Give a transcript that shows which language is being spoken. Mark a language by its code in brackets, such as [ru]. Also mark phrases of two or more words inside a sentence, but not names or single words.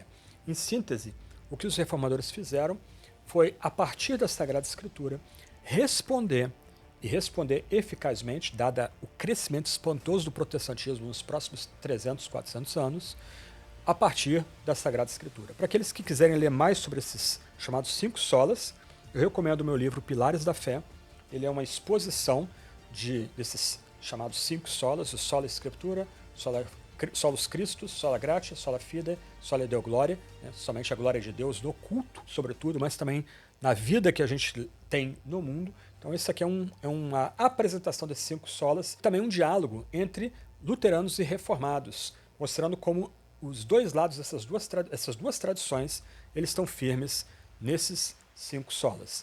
[pt] Em síntese, o que os reformadores fizeram foi, a partir da Sagrada Escritura, responder eficazmente, dada o crescimento espantoso do protestantismo nos próximos 300, 400 anos, a partir da Sagrada Escritura. Para aqueles que quiserem ler mais sobre esses chamados 5 solas, eu recomendo o meu livro Pilares da Fé. Ele é uma exposição desses chamados 5 solas, o sola Escritura, [la] solos Christus, sola gratia, sola fide, sola Deo gloria, [pt] né? Somente a glória de Deus no culto, sobretudo, mas também na vida que a gente tem no mundo. Então esse aqui é uma apresentação desses 5 solas, também um diálogo entre luteranos e reformados, mostrando como os dois lados, essas duas tradições, eles estão firmes nesses 5 solas.